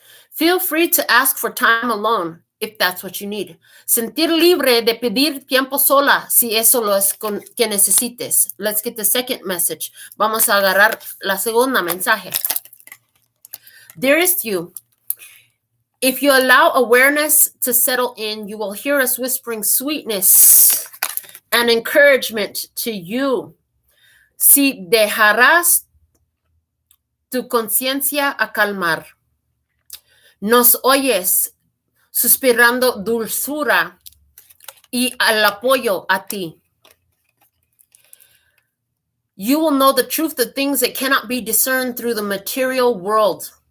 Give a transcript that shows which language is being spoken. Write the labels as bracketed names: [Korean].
[English] Feel free to ask for time alone if that's what you need. [Spanish] Sentir libre de pedir tiempo sola si eso lo es que necesites. [English] Let's get the second message. [Spanish] Vamos a agarrar la segunda mensaje. [English] Dearest you, if you allow awareness to settle in, you will hear us whispering sweetness and encouragement to you. [Spanish] Si dejarás tu conciencia a calmar, nos oyes suspirando dulzura y al apoyo a ti. [English] You will know the truth of things that cannot be discerned through the material world.